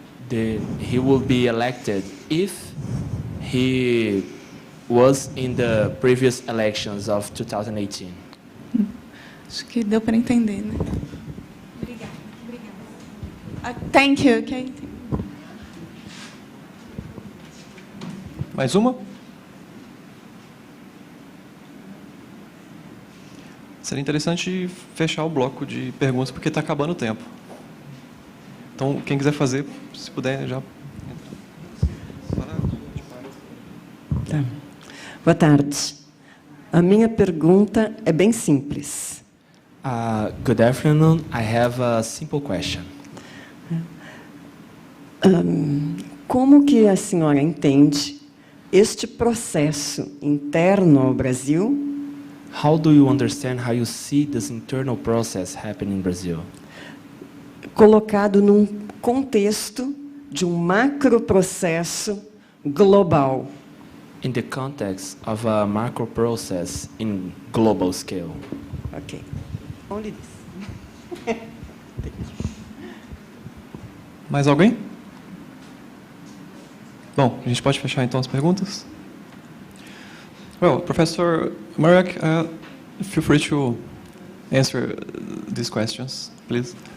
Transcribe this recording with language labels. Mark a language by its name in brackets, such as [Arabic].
[English] he will be elected if he was in the previous elections of 2018. [Portuguese] Acho que deu para entender, né? Obrigada. [English] Thank you. Okay. [Portuguese] Mais uma? Seria interessante fechar o bloco de perguntas, porque está acabando o tempo. Então, quem quiser fazer, se puder já. Tá. Boa tarde. A minha pergunta é bem simples. [English] Good afternoon. I have a simple question. [Portuguese] Como que a senhora entende este processo interno ao Brasil? [English] How do you understand, how you see this internal process happening in Brazil? [Portuguese] Colocado num contexto de um macroprocesso global. [English] In the context of a macro process in global scale. Ok. Only this. [Portuguese] Mais alguém? Bom, a gente pode fechar então as perguntas? [English] Well, Professor Marek, feel free to answer these questions, please.